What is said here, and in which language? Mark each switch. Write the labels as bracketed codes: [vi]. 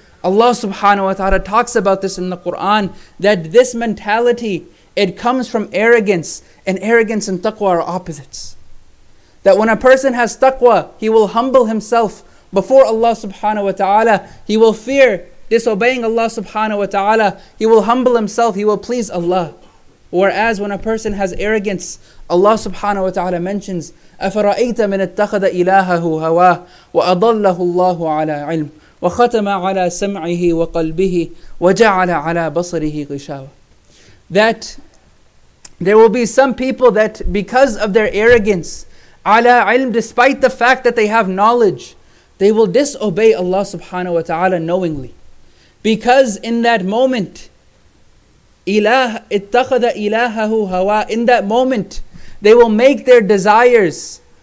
[en] Allah subhanahu wa ta'ala talks about this in the Quran, that this mentality, it comes from arrogance, and arrogance and taqwa are opposites. That when a person has taqwa, he will humble himself before Allah subhanahu wa ta'ala. He will fear disobeying Allah subhanahu wa ta'ala. He will humble himself, he will please Allah. Whereas when a person has arrogance, Allah subhanahu wa ta'ala mentions, [ar] أَفَرَأَيْتَ مِنِ اتَّخَذَ إِلَهَهُ هَوَاهُ وَأَضَلَّهُ اللَّهُ عَلَى عِلْمٍ وَخَتَمَ عَلَى سَمْعِهِ وَقَلْبِهِ وَجَعَلَ عَلَى بَصَرِهِ غِشَاوَةً. [en] That there will be some people that because of their arrogance, ala ilm, despite the fact that they have knowledge, they will disobey Allah subhanahu wa ta'ala knowingly. Because in that moment, [ar] اتَّخَذَ إِلَهَهُ هَوَاهُ, [en] in that moment, they will make their desires